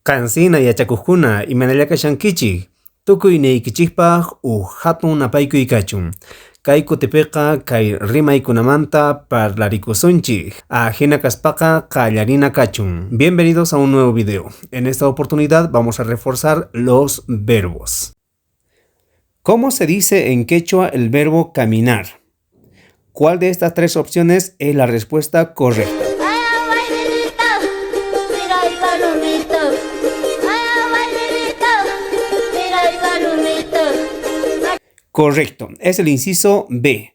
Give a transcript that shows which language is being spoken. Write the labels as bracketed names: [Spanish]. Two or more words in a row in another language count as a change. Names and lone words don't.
[Quechua] Kansina yachakuqkuna imanallakashankichik tukuy niykichikpaq hatun napaykuy kachun. Kay kutipiqa kay rimaykunamanta parlaricusunchik. Ajena kaspaqa qallarina kachun. [Spanish] Bienvenidos a un nuevo video. En esta oportunidad vamos a reforzar los verbos. ¿Cómo se dice en quechua el verbo caminar? ¿Cuál de estas tres opciones es la respuesta correcta? Correcto, es el inciso B.